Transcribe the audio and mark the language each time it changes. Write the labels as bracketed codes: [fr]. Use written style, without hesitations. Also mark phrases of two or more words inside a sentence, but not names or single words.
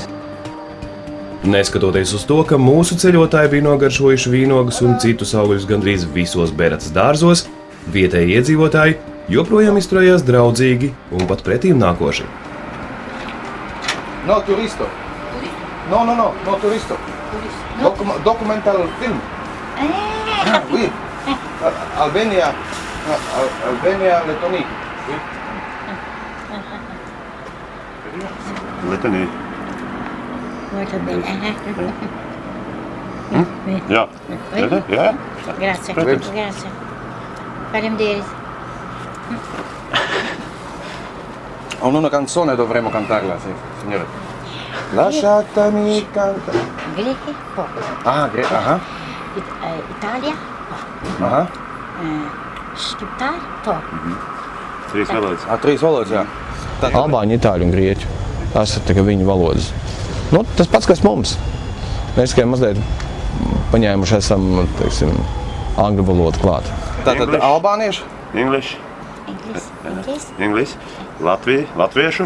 [lv] Neskatoties uz to, ka mūsu ceļotāji bija nogaršojuši vīnogas un citus augļus gandrīz visos Beratas dārzos, vietēji iedzīvotāji joprojām izturējās draudzīgi un pat pretīm nākoši. [it] No turisto. No turisto. [lv] Dokumentālu filmu. Oui. Albania, Letonija. Letonija. [it] Molto bene. [lv] Jā. Vedi? Jā. Grazie, Protams. grazie. Paldies. [it] Ho una canzone, dovremmo cantarla, sì, signore. Lasciatemi cantare. Greche, poco. Aha. Italia, Aha. Šķiptār, poco. [lv] Trīs valodas. Trīs valodas, jā. Albāņu, itāļu un grieķu. Tas ir tikai viņu valodas. Nu, tas pats, kas mums. Mēs tikai mazliet paņēmuši esam, teiksim, angļu valodu klāt. Tātad albānieši? [en] English. English. [lv] Latviešu.